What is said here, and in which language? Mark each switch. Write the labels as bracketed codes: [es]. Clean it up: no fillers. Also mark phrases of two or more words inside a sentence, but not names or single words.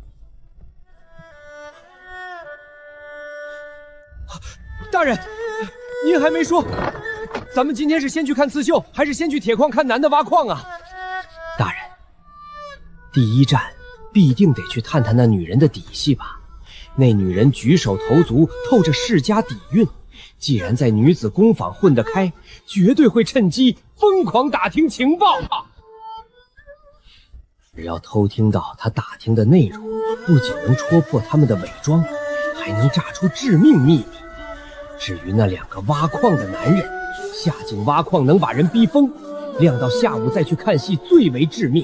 [zh] 大人，您還沒說，咱們今天是先去看刺繡，還是先去鐵礦看男的挖礦啊？大人，第一站必定得去探探那女人的底細吧。那女人舉手投足透着世家底蘊，既然在女子工坊混得開，絕對會趁機瘋狂打聽情報啊！只要偷聽到她打聽的內容，不僅能戳破他們的偽裝，還能炸出致命秘密。至於那2個挖礦的男人，下井挖礦能把人逼瘋，晾到下午再去看戲最為致命。